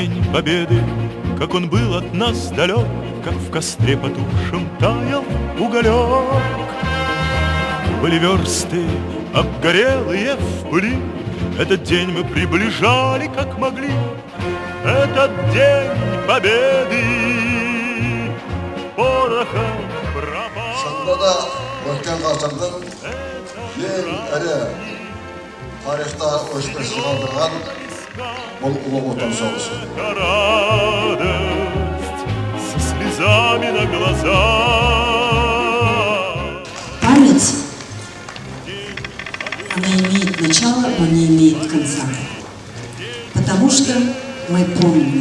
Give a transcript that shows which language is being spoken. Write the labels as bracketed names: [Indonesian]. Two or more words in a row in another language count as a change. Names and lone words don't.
[Russian] победы, как он был от нас далек, как в костре потухшем таял уголек. Были версты обгорелые в пыли, этот день мы приближали, как могли. Этот день победы порохом пропал. [Kazakh] Шынында да өткен ғасырдың ең ірі тарихта өшпес қалдырған бұл ұлы отан соғысы. [Russian] Радость со слезами на глазах. Память, она имеет начало, но не имеет конца. Потому что мы помним.